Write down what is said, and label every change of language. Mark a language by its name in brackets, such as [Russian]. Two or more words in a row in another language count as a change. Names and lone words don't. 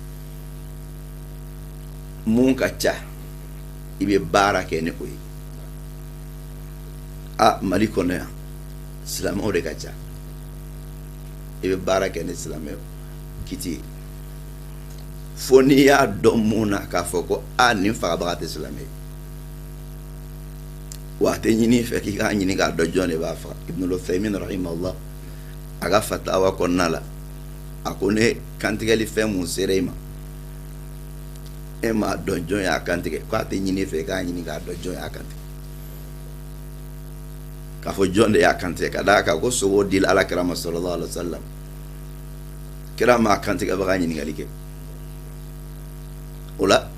[Bambara] mun ka ca i bɛ baara kɛ ni o ye mali kɔnɔ yan silamɛw de ka ca i bɛ baara kɛ ni silamɛw kiti ye fo n'i y'a dɔn mun na k'a fɔ ko nin fagabaga tɛ silamɛ ye wa a tɛ ɲini fɛ k'i k'a ɲini k'a dɔn jɔn de b'a faga. Ibnul Uthaymin rahimahullah a ka fatawa kɔnɔna la a ko ne kantigɛli fɛn mun sera e ma e m'a dɔn jɔn y'a kantigɛ k'a tɛ ɲini fɛ k'a ɲini k'a dɔn jɔn y'a kantigɛ k'a fɔ jɔn de y'a kantigɛ ka d'a kan ko sogo dila Alakira ma [Arabic] صلى الله عليه وسلم [Bambara] kira ma kantigɛbaga ɲininkali kɛ o la